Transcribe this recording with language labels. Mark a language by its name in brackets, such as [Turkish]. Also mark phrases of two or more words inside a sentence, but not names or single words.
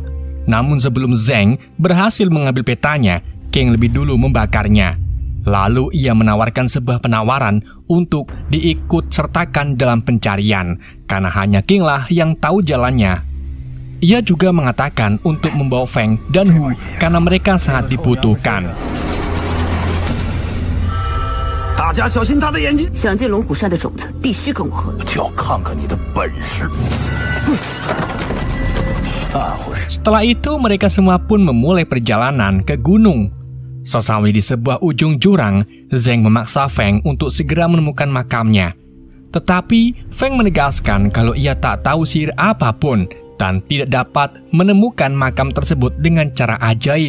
[Indonesian] Namun sebelum Zheng berhasil mengambil petanya, King lebih dulu membakarnya. Lalu ia menawarkan sebuah penawaran untuk diikut sertakan dalam pencarian, karena hanya King lah yang tahu jalannya. Ia juga mengatakan untuk membawa Feng dan Hu karena mereka sangat dibutuhkan. [Chinese] 大家小心他的眼睛！想进龙虎山的种子必须跟我喝。就要看看你的本事。 [Indonesian] Setelah itu mereka semua pun memulai perjalanan ke gunung. Sesawi di sebuah ujung jurang, Zheng memaksa Feng untuk segera menemukan makamnya. Tetapi Feng menegaskan kalau ia tak tahu sihir apapun dan tidak dapat menemukan makam tersebut dengan cara ajaib.